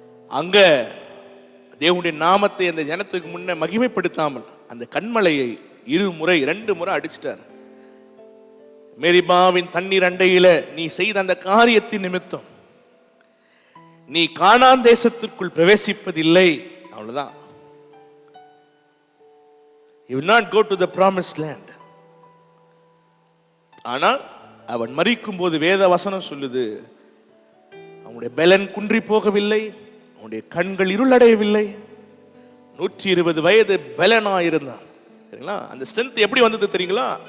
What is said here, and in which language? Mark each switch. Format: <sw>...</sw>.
<ta>அங்க தேவனுடைய நாமத்தை அந்த ஜனத்துக்கு முன்ன மகிமைப்படுத்தாமல் அந்த கண்மலையை 2 முறை அடிச்சிட்டார். மேரிபாவின் தண்ணீர் அண்டையில நீ செய்த அந்த காரியத்தின் நிமித்தம் நீ கானான் தேசத்திற்குள் பிரவேசிப்பதில்லை. அவ்வளவுதான்.</ta> <en>You will not go to the promised land.</en> <ta>ஆனால் அவன் மரிக்கும் போது வேத வசனம் சொல்லுது, அவனுடைய பலன் குன்றி போகவில்லை, அவனுடைய கண்கள் இருளடையவில்லை. 120 வயது பலனாயிருந்தான். சரிங்களா? அந்த ஸ்ட்ரென்த் எப்படி வந்தது தெரியுங்களா?</ta>